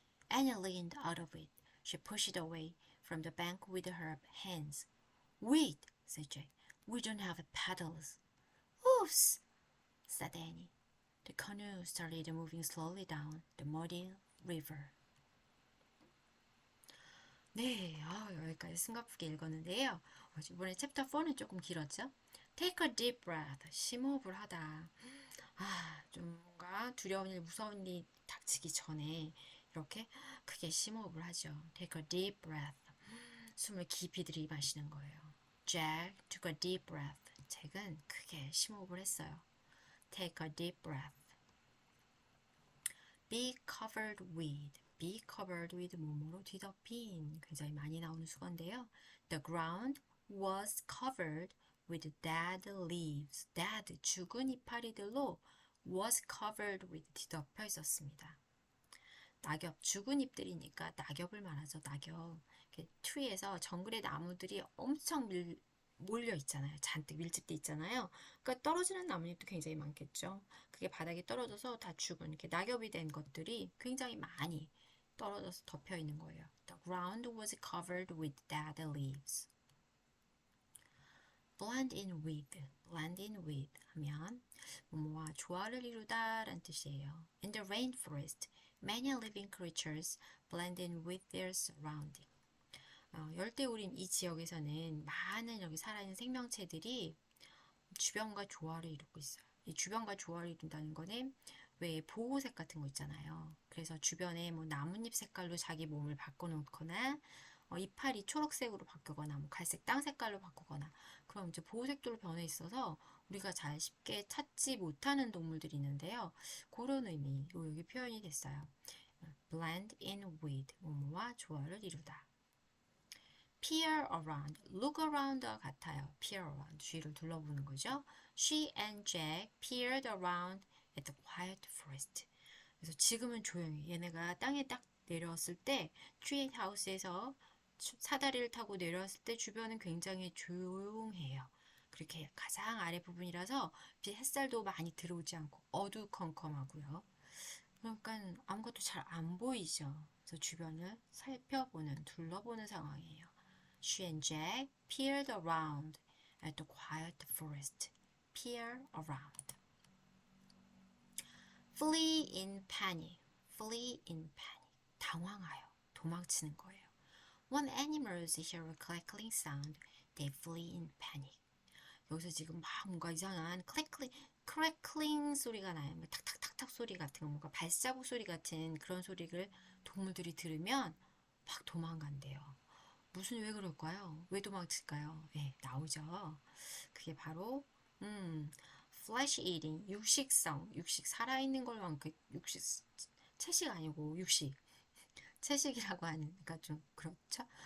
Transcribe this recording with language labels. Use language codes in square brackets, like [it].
[en] Annie leaned out of it. She pushed it away from the bank with her hands. Wait, said Jack. We don't have paddles. Oops, said Annie. The canoe started moving slowly down the muddy river. [ko] 네, 여기까지 숨가쁘게 읽었는데요. 이번에 챕터 4는 조금 길었죠? [en] Take a deep breath. [ko] 심호흡을 하다. 좀 뭔가 두려운 일, 무서운 일 닥치기 전에 이렇게 크게 심호흡을 하죠. [en] Take a deep breath. [ko] 숨을 깊이 들이마시는 거예요. [en] Jack took a deep breath. [ko] 잭은 크게 심호흡을 했어요. [en] Take a deep breath. Be covered with. Be covered with [ko] 뭐뭐로 뒤덮인. 굉장히 많이 나오는 수건인데요. [en] The ground was covered with dead leaves. Dead, [ko] 죽은 이파리들로 [en] was covered with [ko] 뒤덮여 있었습니다. 낙엽, 죽은 잎들이니까 낙엽을 말하죠. 낙엽. 트리에서 정글의 나무들이 엄청 몰려 있잖아요. 잔뜩 밀집돼 있잖아요. 그러니까 떨어지는 나뭇잎도 굉장히 많겠죠. 그게 바닥에 떨어져서 다 죽은 이렇게 낙엽이 된 것들이 굉장히 많이 떨어져서 덮여 있는 거예요. [en] The ground was covered with dead leaves. blend in with [ko] 하면 뭐뭐와 조화를 이루다 라는 뜻이에요. [en] In the rainforest, many living creatures blend in with their surrounding. [ko] 열대우림 이 지역에서는 많은 여기 살아있는 생명체들이 주변과 조화를 이루고 있어요. 이 주변과 조화를 이룬다는 거는 왜 보호색 같은 거 있잖아요. 그래서 주변에 뭐 나뭇잎 색깔로 자기 몸을 바꿔놓거나 이파리 초록색으로 바꾸거나 뭐 갈색 땅 색깔로 바꾸거나 그럼 이제 보호색도로 변해 있어서 우리가 잘 쉽게 찾지 못하는 동물들이 있는데요. 그런 의미 여기 표현이 됐어요. [en] blend in with [ko] 뭐뭐와 조화를 이루다. [en] peer around, look around와 같아요. peer around, [ko] 주위를 둘러보는 거죠. [en] She and Jack peered around at the quiet forest. [ko] 그래서 지금은 조용히 얘네가 땅에 딱 내려왔을 때 트리 하우스에서 사다리를 타고 내려왔을 때 주변은 굉장히 조용해요. 그렇게 가장 아래 부분이라서 햇살도 많이 들어오지 않고 어두컴컴하고요. 그러니까 아무것도 잘 안 보이죠. 그래서 주변을 살펴보는, 둘러보는 상황이에요. [en] She and Jack peered around at the quiet forest. Peer around. Flee in panic. Flee in panic. [ko] 당황하여, 도망치는 거예요. [en] When animals hear a crackling sound, they flee in panic. [ko] 여기서 지금 막 뭔가 이상한 크래클링 소리가 나요. 탁탁탁탁 소리 같은 거, 뭔가 발자국 소리 같은 그런 소리를 동물들이 들으면 막 도망간대요. 왜 그럴까요? 왜 도망칠까요? 네, 나오죠. 그게 바로 [en] flesh eating, [ko] 육식성, 육식 살아있는 걸만큼 육식 채식 아니고 육식 채식이라고 하니까 좀 그렇죠.